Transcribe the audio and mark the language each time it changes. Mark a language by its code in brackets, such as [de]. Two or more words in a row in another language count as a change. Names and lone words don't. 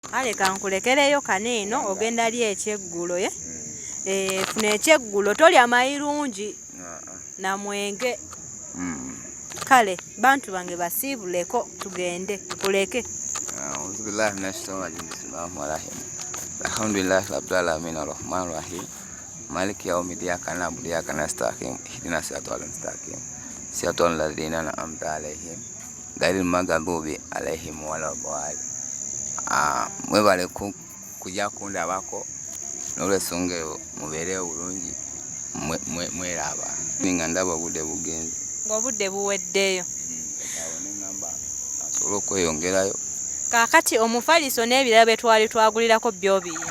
[lg] Ale kankulekereyo kaneeno ogenda li ekyeggulo ye. Funa ekyeggulo tolya mayirungi na mwenge. Kale bantu bange basiibuleko tugende kuleke. [ar] أعوذ بالله من الشيطان الرجيم. بسم الله الرحمن الرحيم. الحمد لله رب العالمين الرحمن الرحيم. مالك يوم الدين. إياك نعبد وإياك نستعين. اهدنا الصراط المستقيم. صراط الذين أنعمت عليهم غير المغضوب عليهم ولا الضالين. [lg] Mwebale kujja kundabako n'olwensonga mubeere bulungi mweraba. Ninga ndaba obudde bugenze. Ng'obudde buweddeyo. Asobola okweyongerayo. Kaakati omufaliso n'ebirala bye twali twagulirako byo biyina.